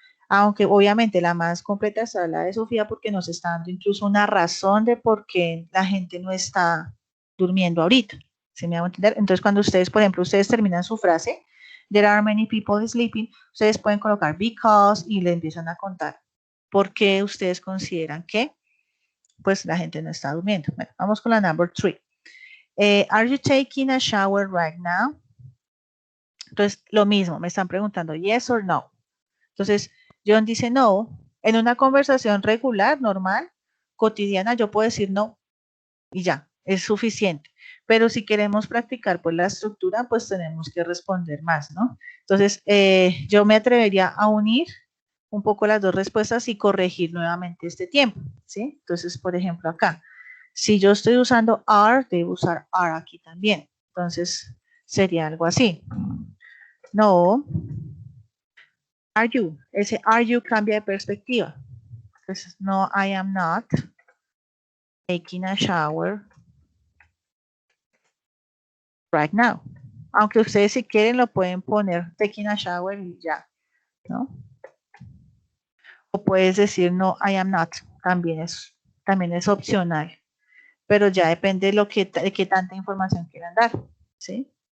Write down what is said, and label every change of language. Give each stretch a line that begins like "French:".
Spanish: Aunque obviamente la más completa es la de Sofía porque nos está dando incluso una razón de por qué la gente no está durmiendo ahorita. ¿Sí me hago entender? Entonces, cuando ustedes, por ejemplo, ustedes terminan su frase,
English: there are many people sleeping,
Spanish: ustedes pueden colocar because y le empiezan a contar por qué ustedes consideran que pues la gente no está durmiendo. Bueno, vamos con la
English: number 3. Are you taking a shower right now?
Spanish: Entonces, lo mismo, me están preguntando
English: yes or no.
Spanish: Entonces, John dice no. En una conversación regular, normal, cotidiana, yo puedo decir no y ya, es suficiente. Pero si queremos practicar pues la estructura, pues tenemos que responder más, ¿no? Entonces, yo me atrevería a unir un poco las dos respuestas y corregir nuevamente este tiempo, ¿sí? Entonces, por ejemplo, acá, si yo estoy usando are, debo usar are aquí también. Entonces, sería algo así.
English: No. Are you?
Spanish: Ese are you cambia de perspectiva. Entonces,
English: no, I am not taking a shower right now.
Spanish: Aunque ustedes si quieren lo pueden poner
English: taking a shower
Spanish: y ya, ¿no? O puedes decir
English: no, I am not.
Spanish: También es opcional. Pero ya depende de qué tanta información quieran dar, ¿sí?